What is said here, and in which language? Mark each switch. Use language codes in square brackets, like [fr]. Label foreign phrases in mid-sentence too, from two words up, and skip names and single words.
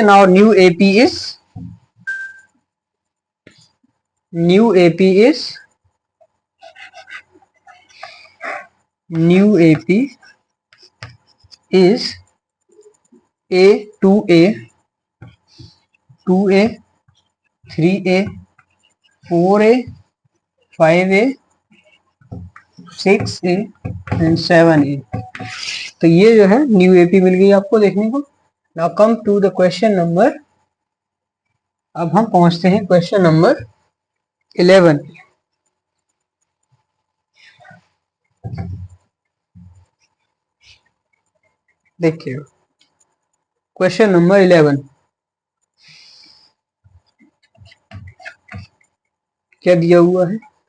[en] now new AP is A 2A 3A 4A 5A 6A एंड 7A. [hi] तो ये जो है न्यू AP मिल गई आपको देखने को. [en] now come to the question number. [hi] अब हम पहुंचते हैं [en] question number [hi] 11. देखिए [en] question number [hi] 11 क्या दिया हुआ है?